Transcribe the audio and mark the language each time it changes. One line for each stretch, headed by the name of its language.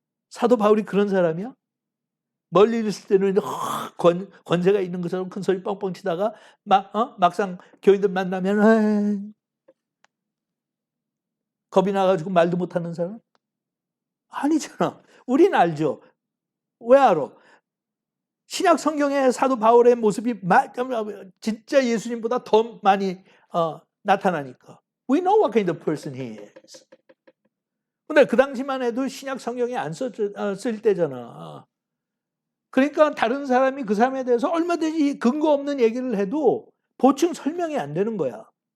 Korean: 사도 바울이 그런 사람이야? 멀리 있을 때는 권세가 있는 것처럼 큰 소리 뻥뻥 치다가 막상 교인들 만나면 겁이 나가지고 말도 못하는 사람? 아니잖아. 우린 알죠. 왜 알아? 신약 성경의 사도 바울의 모습이 진짜 예수님보다 더 많이 나타나니까.
English: We know what kind of person he is.
Korean: 근데 그 당시만 해도 신약 성경에 안 쓸 때잖아. 그러니까 다른 사람이 그 사람에 대해서 얼마든지 근거 없는 얘기를 해도 보충 설명이 안 되는 거야.